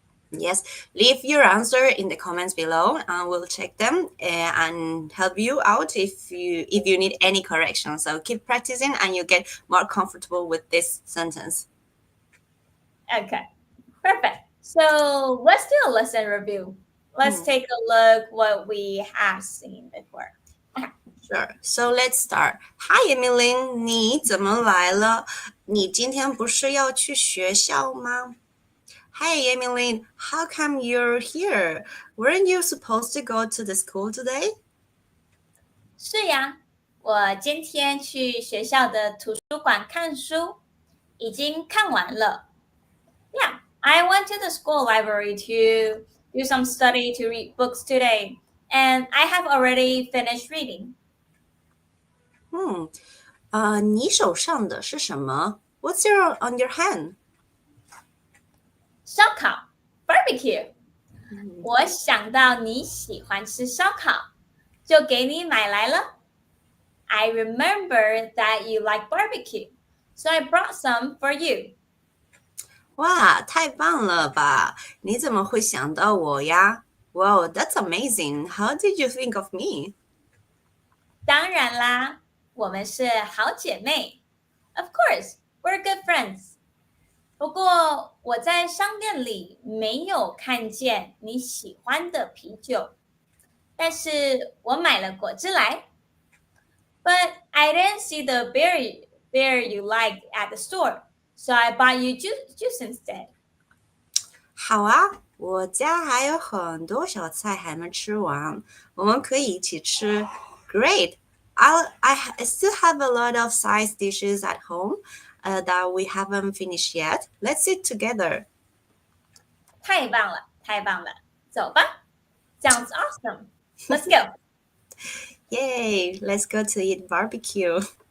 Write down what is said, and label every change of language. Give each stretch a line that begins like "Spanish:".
English: Yes, leave your answer in the comments below, and we'll check them and help you out if you need any correction. So keep practicing, and you get more comfortable with this sentence. Okay, perfect. So let's do a lesson review. Let's Hmm, take a look what we have seen before. Okay. sure. So let's start. Hi, Emily，
Chinese: 你怎么来了？你今天不是要去学校吗？
English: Hey, Emily, how come you're here? Weren't you supposed to go to the school today?
Chinese: 是呀，我今天去学校的图书馆看书，已经看完了。
English: Yeah, I went to the school library to do some study to read books today, and I have already finished reading.
Chinese: 嗯，你手上的是什么？
English: What's on your hand?
Chinese: 烧烤 barbecue. 嗯我想到你喜欢吃烧烤，就给你买来了。
English: I remember that you like barbecue, so I brought some for you.
Chinese: 哇，太棒了吧！你怎么会想到我呀？
English: Wow, that's amazing. How did you think of me?
Chinese: 当然啦，我们是好姐妹。
English: Of course, we're good friends.
Chinese: 不过我在商店里没有看见你喜欢的啤酒，但是我买了果汁来。
English: But I didn't see the beer you liked at the store, so I bought you juice instead.
Chinese: 好啊，我家还有很多小菜还没吃完，我们可以一起吃。
English: Great. I still have a lot of side dishes at home that we haven't finished yet. Let's eat together.
Chinese: 太棒了，太棒了，走吧。
English: Sounds awesome. Let's go. Yay! Let's go to eat barbecue.